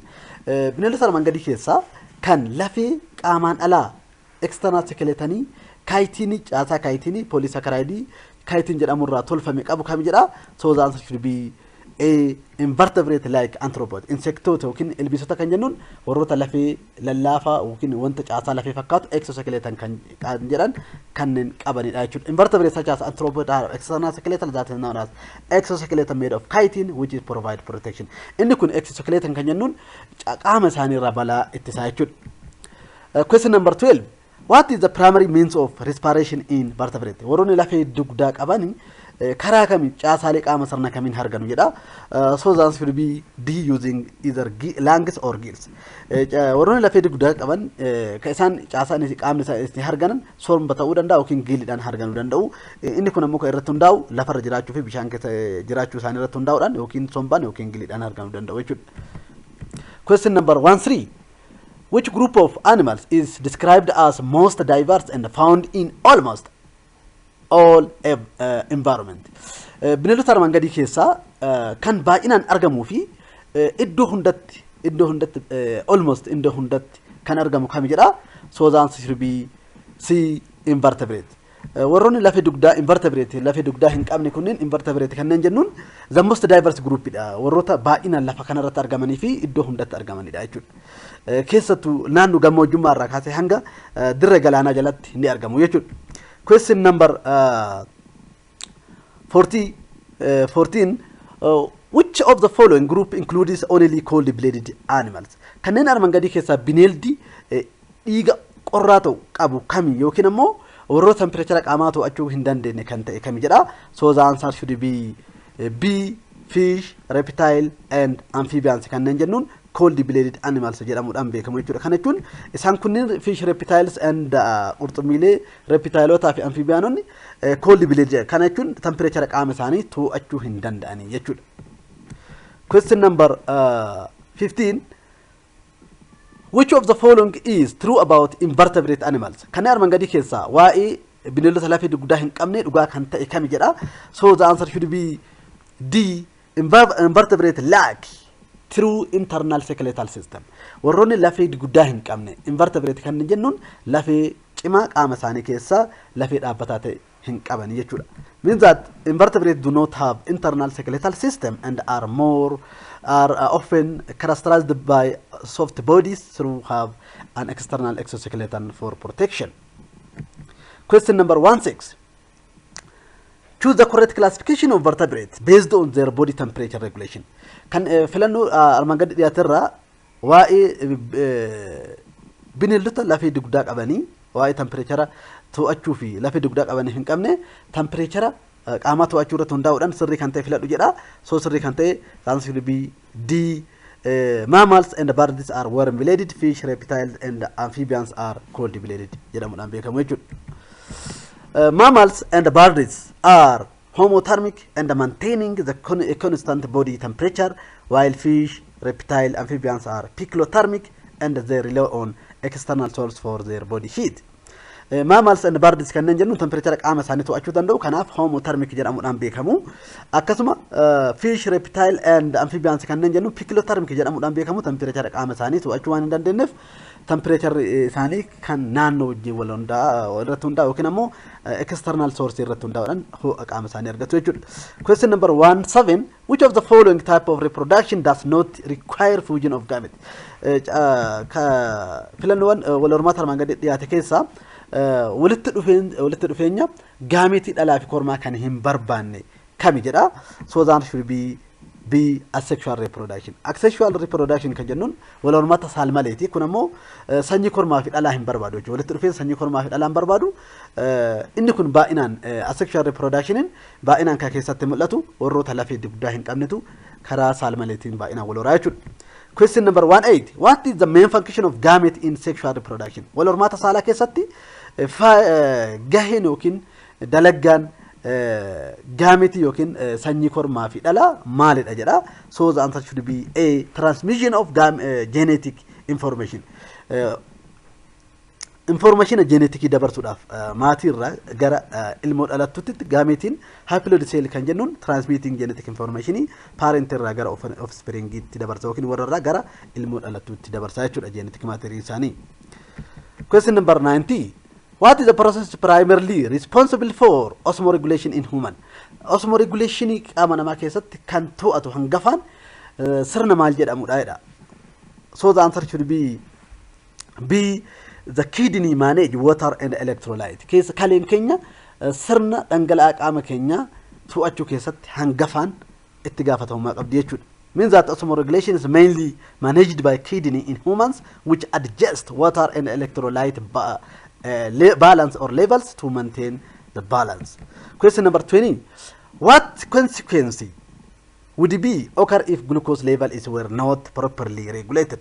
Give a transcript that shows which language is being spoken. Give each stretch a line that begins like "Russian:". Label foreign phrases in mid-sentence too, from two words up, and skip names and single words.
Oromo: Bineeldota armaan gadii keessaa kan lafee qaamaan alaa
English: external skeletanii
Oromo: chitinii caasaa chitinii
English: polysaccharide chitin
Oromo: jedhamurraa tolfame qabu kam jedha.
English: So the answer should be A, invertebrate like arthropod.
Oromo: Insectoota yookiin ilbiisota kan jennuun warroota lafee lallaafaa yookiin wanta caasaa lafee fakkaatu exoskeleton kan jedhan kanneen qabanidha jechuudha.
English: Invertebrates such as arthropod are external skeletal that is known as exoskeleton made of chitin which is provide protection.
Oromo: Inni kun exoskeleton kan jennuun qaama isaanii irraa balaa ittisaa jechuudha.
English: Question number 12, what is the primary means of respiration in vertebrate?
Oromo: Warroonni lafee dugdaa qabani karaa kamiin caasaalee qaama sirna kamiin harganu jedha.
English: So the answer will be D, using either lungs or gills.
Oromo: Warroonni lafee dugdaa qaban kan isaan caasaan qaamni isaanii harganan somba ta'uu danda'a yookiin giilidhaan harganuu danda'u. Inni kun ammoo kan irratti hundaa'u lafarra jiraachuu fi bishaan keessa jiraachuu isaanii irratti hundaa'uudhaan yookiin sombaan yookiin giilidhaan harganuu danda'u jechuudha.
English: Question number 13, which group of animals is described as most diverse and found in almost all environment?
Oromo: Bineeldota armaan gadii keessaa kan baay'inaan argamuu fi iddoo hundatti almost iddoo hundatti kan argamu kam jedha.
English: So the answer should be C, invertebrate.
Oromo: Warroonni lafee dugdaa invertebrate lafee dugdaa hin qabne kunneen invertebrate kanneen jennuun
English: the most diverse group
Oromo: dha. Warroota baay'inaan lafa kanarratti argamanii fi iddoo hundatti argamanidha jechuudha. Keessattuu naannoo gammoojjummaa irraa kaasee hanga dirree galaanaa jalatti ni argamu jechuudha.
English: Question number 14, which of the following group includes only cold blooded animals?
Oromo: Kanneen armaan gadii keessaa bineeldi dhiiga qorraa ta'u qabu kami yookiin ammoo warroota temperature qaamaa to'achuu hin dandeenye kan ta'e kami jedha.
English: So the answer should be B, fish, reptile and amphibians
Oromo: kanneen jennuun
English: cold blooded animals
Oromo: jedhamuudhaan beekamu jechuudha. Kana jechuun isaan kunniin
English: fish, reptiles and
Oromo: qurxummiilee reptileotaa fi amphibianonni
English: cold blooded
Oromo: kana jechuun temperature qaama isaanii to'achuu hin danda'anii jechuudha.
English: Question number 15, which of the following is true about invertebrate animals?
Oromo: Kanneen armaan gadii keessaa waa'ee bineeldota lafee dugdaa hin qabne dhugaa kan ta'e kami jedha.
English: So the answer should be D, invertebrate lack true internal skeletal system.
Oromo: Warroonni lafee dugdaa hin qabne invertebrate kan jennuun lafee cimaa qaama isaanii keessaa lafee dhaabbataa ta'e hin qaban jechuudha.
English: Means that invertebrates do not have internal skeletal system and are often characterized by soft bodies through have an external exoskeleton for protection. Question number 16, choose the correct classification of vertebrates based on their body temperature regulation.
Oromo: Kan filannu armaan gadi dhiyaaterraa waa'ee bineeldota lafee dugdaa qabanii waa'ee temperature to'achuu fi lafee dugdaa qabanii hin qabne temperature qaama to'achuu irratti hundaa'uudhaan sirrii kan ta'e filadhu jedha.
English: So
Oromo: sirrii kan ta'e
English: answer will be D. Mammals and birds are warm-blooded, fish, reptiles and amphibians are cold-blooded
Oromo: jedhamuudhaan beekamu jechuudha.
English: Mammals and birds are homeothermic and maintaining the constant body temperature, while fish, reptile, amphibians are poikilothermic and they rely on external source for their body heat. Mammals and birds
Oromo: kanneen jennu temperature qaama isaanii to'achuu danda'u. Kanaaf homeothermic jedhamuudhaan beekamu. Akkasuma
English: fish, reptile and amphibians
Oromo: kanneen jennu poikilothermic jedhamuudhaan beekamu. Temperature qaama isaanii to'achuu waan hin dandeenyeef temperature isaanii kan naannoo wajjin wal irratti hundaa'u yookiin ammoo
English: external source
Oromo: irratti hundaa'uudhaan ho'a qaama isaanii argatu jechuudha.
English: Question number 17. Which of the following type of reproduction does not require fusion of gametes?
Oromo: Filannoowwan wal hormaata armaan gadi dhiyaate keessaa walitti dhufeenya gaametii dhalaa fi kormaa kan hin barbaanne kami jedha.
English: So the answer should be asexual reproduction. Asexual reproduction
Oromo: kan jennuun wal hormaata saalmaleeti. Kun ammoo sanyii kormaa fi dhalaa hin barbaadu jechuudha. Walitti dhufeen sanyii kormaa fi dhalaa hin barbaadu. Inni kun baay'inaan asexual reproductionin baay'inaan kan keessatti mul'atu warroota lafee dugdaa hin qabnetu karaa saalmaleetiin baay'inaan wal horaa jechuudha.
English: Question number 18. What is the main function of gamete in sexual reproduction?
Oromo: Wal hormaata saalaa keessatti gaheen yookiin dalaggaan gamete yookiin sanyii kormaa fi dhalaa maalidha jedha.
English: So the answer should be A. Transmission of genetic information. Information genetic
Oromo: dabarsuudhaaf maatii irraa gara ilmoo dhalattutti gametiin
English: haploid cell
Oromo: kan jennuun
English: transmitting genetic information parent
Oromo: irraa gara offspring itti dabarsa yookiin warra irraa gara ilmoo dhalattutti dabarsa jechuudha
English: genetic material
Oromo: isaanii.
English: Question number 90. What is the process primarily responsible for osmoregulation in human?
Oromo: Osmoregulation qaama namaa keessatti kan to'atu hangafaan sirna maal jedhamudha.
English: So the answer should be B. The kidney manage water and electrolyte.
Oromo: Keessa kaleen keenya sirna dhangala'aa qaama keenya to'achuu keessatti hangafaan itti gaafatamummaa qabdi jechuudha.
English: Means that osmoregulation is mainly managed by kidney in humans, which adjust water and electrolyte balance or levels to maintain the balance. Question number 20. What consequence would be occur if glucose level were not properly regulated?